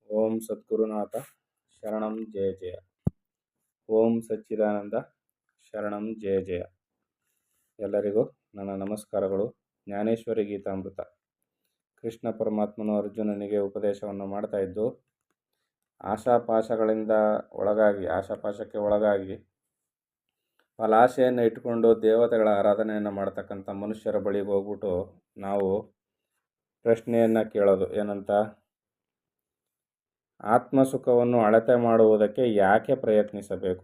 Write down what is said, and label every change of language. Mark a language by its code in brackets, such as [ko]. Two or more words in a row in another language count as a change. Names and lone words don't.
[sa] ಓಂ ಸದ್ಗುರುನಾಥ ಶರಣಂ ಜಯ ಜಯ. ಓಂ ಸಚ್ಚಿದಾನಂದ ಶರಣಂ ಜಯ ಜಯ. [kn] ಎಲ್ಲರಿಗೂ ನನ್ನ ನಮಸ್ಕಾರಗಳು. ಜ್ಞಾನೇಶ್ವರಿ ಗೀತಾಮೃತ. ಕೃಷ್ಣ ಪರಮಾತ್ಮನು ಅರ್ಜುನನಿಗೆ ಉಪದೇಶವನ್ನು ಮಾಡ್ತಾ ಇದ್ದು, ಆಶಾಪಾಶಕ್ಕೆ ಒಳಗಾಗಿ ಫಲಾಶೆಯನ್ನು ಇಟ್ಟುಕೊಂಡು ದೇವತೆಗಳ ಆರಾಧನೆಯನ್ನು ಮಾಡ್ತಕ್ಕಂಥ ಮನುಷ್ಯರ ಬಳಿಗೆ ಹೋಗ್ಬಿಟ್ಟು ನಾವು ಪ್ರಶ್ನೆಯನ್ನು ಕೇಳೋದು ಏನಂತ, ಆತ್ಮಸುಖವನ್ನು ಅಳತೆ ಮಾಡುವುದಕ್ಕೆ ಯಾಕೆ ಪ್ರಯತ್ನಿಸಬೇಕು?